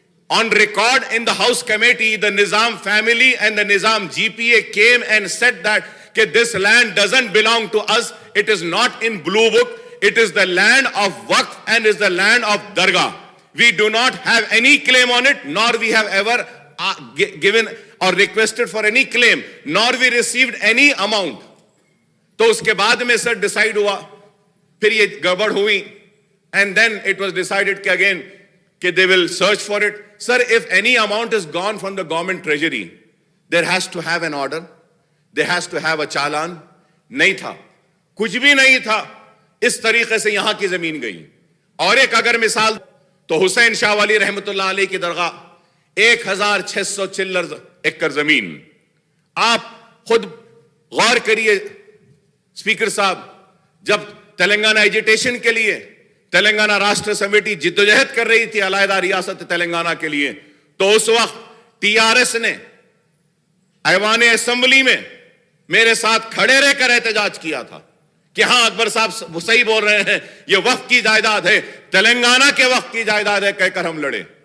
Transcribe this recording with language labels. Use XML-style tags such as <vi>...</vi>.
<en>On record in the House Committee, the Nizam family and the Nizam GPA came and said that this land doesn't belong to us. It is not in Blue Book. It is the land of Waqf and is the land of Dargah. We do not have any claim on it, nor we have ever given or requested for any claim, nor we received any amount.</en> <ur>تو اس کے بعد میں سر decide ہوا, پھر یہ گڑبڑ ہوئی,</ur> <en>and then it was decided</en> <ur>کہ again کہ</ur> <en>they will search for it. Sir, if any amount is gone from the government treasury, there has to have an order, there has to have a challan.</en> <ur>نہیں تھا, کچھ بھی نہیں تھا. اس طریقے سے یہاں کی زمین گئی. اور ایک اگر مثال تو حسین شاہ ولی رحمۃ اللہ علیہ کی درگاہ 1600 چلر ایکڑ زمین. آپ خود غور کریے اسپیکر صاحب, جب تلنگانہ ایجیٹیشن کے لیے تلنگانہ راشٹر سمیٹی جدوجہد کر رہی تھی علیحدہ ریاست تلنگانہ کے لیے, تو اس وقت ٹی آر ایس نے ایوان اسمبلی میں میرے ساتھ کھڑے رہ کر احتجاج کیا تھا کہ ہاں اکبر صاحب صحیح بول رہے ہیں, یہ وقف کی جائیداد ہے, تلنگانہ کے وقف کی جائیداد ہے کہہ کر ہم لڑے.</ur>